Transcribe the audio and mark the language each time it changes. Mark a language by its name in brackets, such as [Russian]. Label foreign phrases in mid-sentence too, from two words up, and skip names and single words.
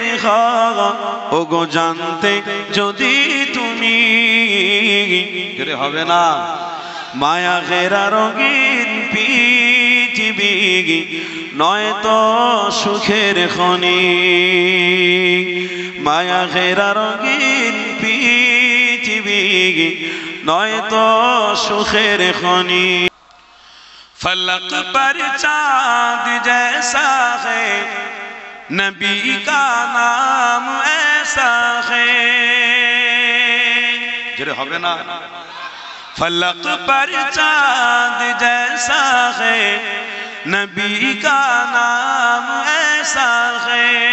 [Bangla] ঘর, ওগো জানতে যদি তুমি, জোরে হবে না, মায়া ঘেরা রঙিন পৃথিবী নয়তো সুখের খনি, মায়া ঘেরা রঙিন পৃথিবী নয়তো সুখের খনি। [Urdu] فلک پر چاند جیسا ہے نبی کا نام ایسا ہے، جرے ہوئے نا، فلک پر چاند جیسا ہے نبی کا نام ایسا ہے،